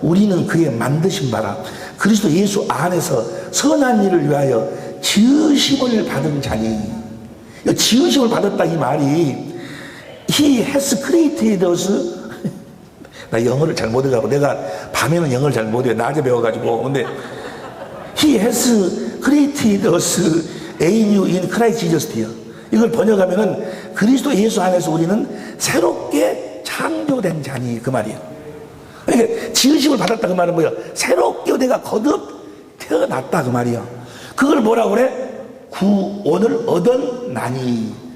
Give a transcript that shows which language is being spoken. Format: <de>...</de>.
<ko>우리는 그의 만드신 바라 그리스도 예수 안에서 선한 일을 위하여 지으심을 받은 자니. 지으심을 받았다 이 말이</ko> <en>He has created us.</en> <ko>나 영어를 잘 못해가지고 내가 밤에는 영어를 잘 못해요. 낮에 배워가지고. 근데</ko> <en>He has created us anew in Christ Jesus dear.</en> <ko>이걸 번역하면은 그리스도 예수 안에서 우리는 새롭게 창조된 자니 그 말이에요. 그러니까 지으심을 받았다 그 말은 뭐야? 새롭게 내가 거듭 태어났다 그 말이야. 그걸 뭐라고 그래? 구원을 얻었나니.</ko>